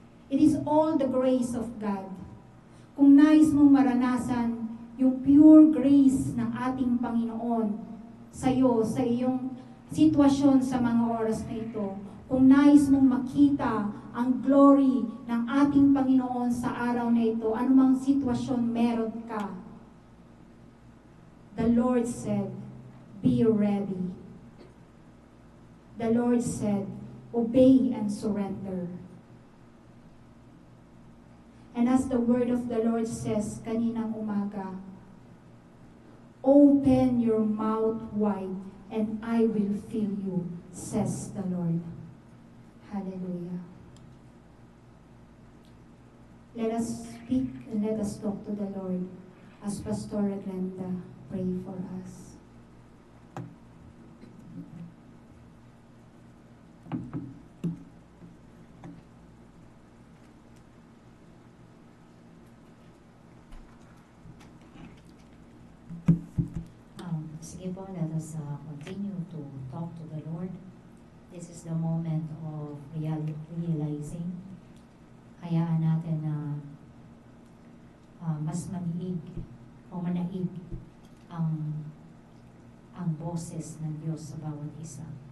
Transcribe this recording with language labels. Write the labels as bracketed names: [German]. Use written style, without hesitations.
[English] It is all the grace of God. [Filipino] Kung nais mong maranasan yung pure grace ng ating Panginoon sa iyo, sa iyong sitwasyon sa mga oras na ito, kung nais mong makita ang glory ng ating Panginoon sa araw na ito, anumang sitwasyon meron ka, [English] the Lord said, be ready. The Lord said, obey and surrender. And as the word of the Lord says [Filipino] kaninang umaga, [English] open your mouth wide and I will fill you, says the Lord. Hallelujah. Let us speak and let us talk to the Lord as Pastor Glenda pray for us. [Filipino] Sige po, [English] let us continue to talk to the Lord. This is the moment of realizing. [Filipino] Hayaan natin na mas maniig o manaig ang boses ng Diyos sa bawat isa.